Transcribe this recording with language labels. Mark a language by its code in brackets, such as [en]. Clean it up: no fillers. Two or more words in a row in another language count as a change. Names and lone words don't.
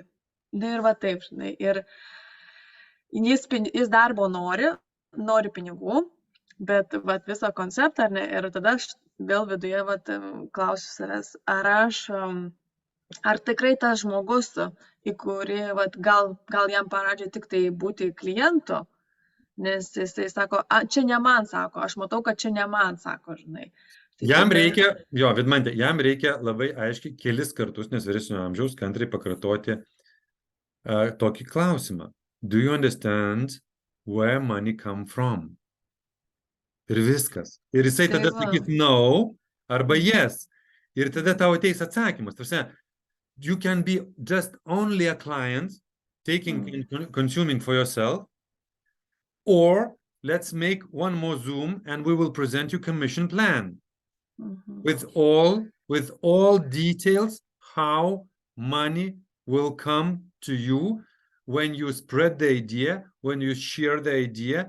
[lt] Ir taip, žinai, ir jis darbo nori pinigų, bet viso konceptą, ir tada aš vėl viduje klausiu savęs, ar tikrai tas žmogus, į kurį gal jam paradžia tik tai būti klientu, nes jisai sako, čia ne man, sako, aš matau, kad čia ne man, sako, žinai. Jam reikia, Vidmante, jam reikia labai aiškiai kelis kartus, nes vyresnio amžiaus, kantriai pakartoti tokį klausimą. [en] Do you understand where money come from? [lt] Ir viskas. Ir jisai tada sakys no arba yes. Ir tada tau ateis atsakymas. Tarsi, [en] you can be just only a client taking and consuming for yourself, or let's make one more Zoom and we will present you commission plan with all details how money will come to you when you spread the idea, when you share the idea.